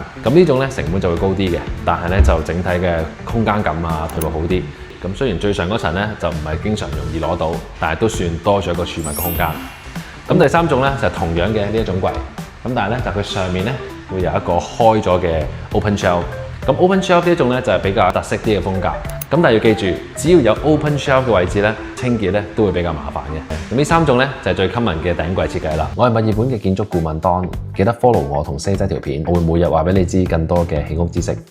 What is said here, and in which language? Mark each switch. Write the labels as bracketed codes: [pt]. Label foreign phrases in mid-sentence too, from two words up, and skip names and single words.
[yue] 咁呢種咧成本就會高啲嘅，但係咧就整體嘅空間感啊，佢會好啲。咁雖然最上嗰層咧就唔係經常容易攞到，但係都算多咗一個儲物嘅空間。咁第3種咧就係同樣嘅呢一種櫃，咁但係咧就佢上面咧會有一個開咗嘅 [en] open shelf。 [yue] 咁 [en] open shelf [yue] 呢一種咧就係比較特色啲嘅風格。咁但係要記住，只要有 [en] open shelf [yue] 嘅位置咧，清潔咧都會比較麻煩嘅。咁呢3種咧就係最 common 嘅頂櫃設計啦。我係墨爾本嘅建築顧問Don，記得 follow 我同 Say 仔條片，我會每日話俾你知更多嘅起屋知識。